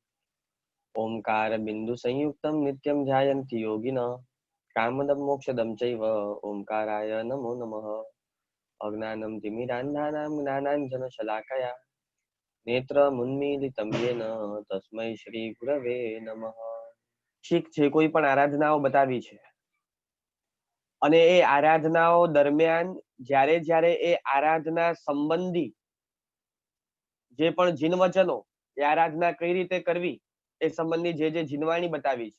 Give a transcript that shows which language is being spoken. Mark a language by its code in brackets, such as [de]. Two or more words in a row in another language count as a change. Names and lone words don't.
[sa] ओंकार बिंदु संयुक्तं नित्यं ध्यायन्ति योगिनः कामदं मोक्षदं चैव ओंकाराय नमो नमः अज्ञानं तिमिरान्धानां ज्ञानाञ्जनशलाकया नेत्रमुन्मीलितं येन तस्मै श्रीगुरवे नमः। [gu] ઠીક છે, કોઈ પણ આરાધનાઓ બતાવી છે અને એ આરાધનાઓ દરમિયાન જ્યારે જ્યારે એ આરાધના સંબંધી જે પણ જીન વચનો એ આરાધના કઈ રીતે કરવી એ સંબંધી જે જીનવાણી બતાવી છે.